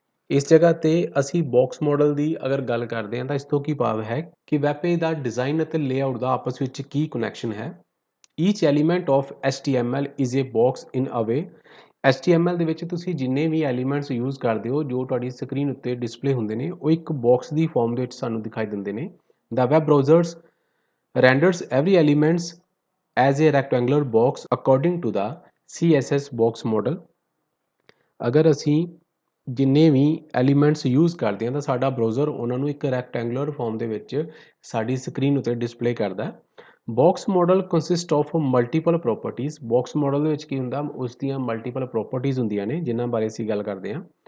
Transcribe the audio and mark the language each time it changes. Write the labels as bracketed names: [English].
[Punjabi] ਇਸ ਜਗ੍ਹਾ ਤੇ ਅਸੀਂ ਬਾਕਸ ਮਾਡਲ ਦੀ ਅਗਰ ਗੱਲ ਕਰਦੇ ਹਾਂ ਤਾਂ ਇਸ ਤੋਂ ਕੀ ਭਾਵ ਹੈ ਕਿ ਵੈਬ ਪੇਜ ਦਾ ਡਿਜ਼ਾਈਨ ਅਤੇ ਲੇਆਊਟ ਦਾ ਆਪਸ ਵਿੱਚ ਕੀ ਕਨੈਕਸ਼ਨ ਹੈ। [English] Each element of HTML is a box in a way. [Punjabi] HTML ਦੇ ਵਿੱਚ ਤੁਸੀਂ ਜਿੰਨੇ ਵੀ ਐਲੀਮੈਂਟਸ ਯੂਜ਼ ਕਰਦੇ ਹੋ ਜੋ ਤੁਹਾਡੀ ਸਕਰੀਨ ਉੱਤੇ ਡਿਸਪਲੇ ਹੁੰਦੇ ਨੇ ਉਹ ਇੱਕ ਬਾਕਸ ਦੀ ਫਾਰਮ ਦੇ ਵਿੱਚ ਸਾਨੂੰ ਦਿਖਾਈ ਦਿੰਦੇ ਨੇ। [English] The web browsers renders every elements as a rectangular box according to the CSS box model। [Punjabi] ਅਗਰ ਅਸੀਂ ਜਿੰਨੇ ਵੀ ਐਲੀਮੈਂਟਸ ਯੂਜ਼ ਕਰਦੇ ਹਾਂ ਤਾਂ ਸਾਡਾ ਬਰਾਊਜ਼ਰ ਉਹਨਾਂ ਨੂੰ ਇੱਕ ਰੈਕਟੈਂਗੂਲਰ ਫਾਰਮ ਦੇ ਵਿੱਚ ਸਾਡੀ ਸਕਰੀਨ ਉੱਤੇ ਡਿਸਪਲੇ ਕਰਦਾ। [English] Box model consist of multiple properties. [Punjabi] Box model ਦੇ ਵਿੱਚ ਕੀ ਹੁੰਦਾ? ਉਸ ਦੀਆਂ ਮਲਟੀਪਲ ਪ੍ਰੋਪਰਟੀਜ਼ ਹੁੰਦੀਆਂ ਨੇ ਜਿਨ੍ਹਾਂ ਬਾਰੇ ਅਸੀਂ ਗੱਲ ਕਰਦੇ ਹਾਂ।